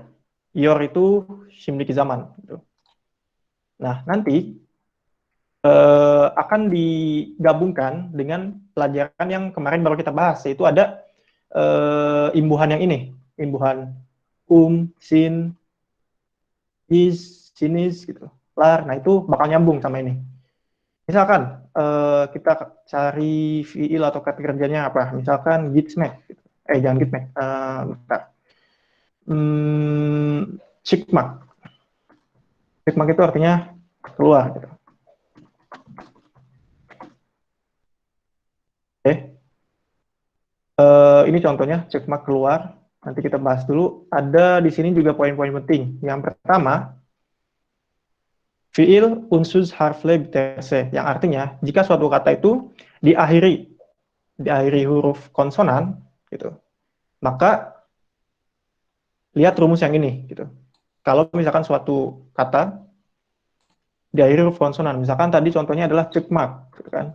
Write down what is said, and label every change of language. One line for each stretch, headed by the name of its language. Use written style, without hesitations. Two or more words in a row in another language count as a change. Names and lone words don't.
Indonesian: Your itu
Turkish: şimdiki zaman
Indonesian: gitu. Nah, nanti akan digabungkan dengan pelajaran yang kemarin baru kita bahas, yaitu ada imbuhan yang ini, imbuhan sin, is, sinis, gitu, lar. Nah itu bakal nyambung sama ini. Misalkan kita cari fiil atau kata kerjanya apa, misalkan gitmek, gitu. Jangan gitmek, cikmak. Cikmak itu artinya keluar, gitu. Oke. Ini contohnya cikmak keluar. Nanti kita bahas dulu. Ada di sini juga poin-poin penting. Yang pertama,
Turkish: fiil unsuz harfle biterse,
Indonesian: yang artinya jika suatu kata itu diakhiri huruf konsonan, gitu, maka lihat rumus yang ini, gitu. Kalau misalkan suatu kata diakhiri huruf konsonan, misalkan tadi contohnya adalah cikmak, gitu kan.